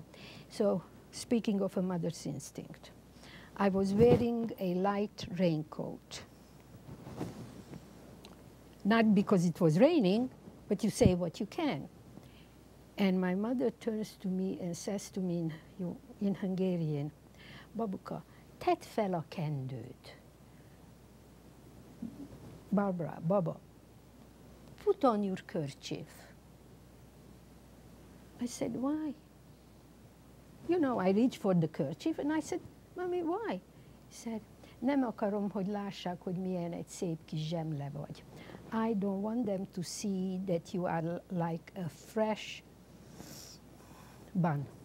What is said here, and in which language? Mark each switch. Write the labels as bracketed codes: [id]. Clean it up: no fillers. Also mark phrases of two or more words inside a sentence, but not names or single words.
[en] So, speaking of a mother's instinct, I was wearing a light raincoat. Not because it was raining, but you say what you can. And my mother turns to me and says to me in Hungarian, [hu] Babuka, tedd fel a kendőt. Barbara, [en] Baba, put on your kerchief. I said, why? You know, I reached for the kerchief, and I said, Mommy, why? He said, [hu] nem akarom, hogy lássák, hogy milyen egy szép kis zsemle vagy. [en] I don't want them to see that you are like a fresh bun.